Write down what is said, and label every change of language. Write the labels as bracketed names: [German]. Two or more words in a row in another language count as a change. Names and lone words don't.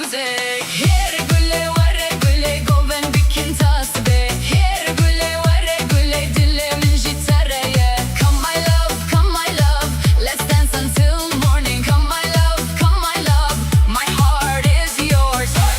[Kurdish] Here gule vare gule goven bikin tasbe. Here gule vare gule dilimin jitareye. [English] Come my love, let's dance until morning. Come my love, my heart is yours.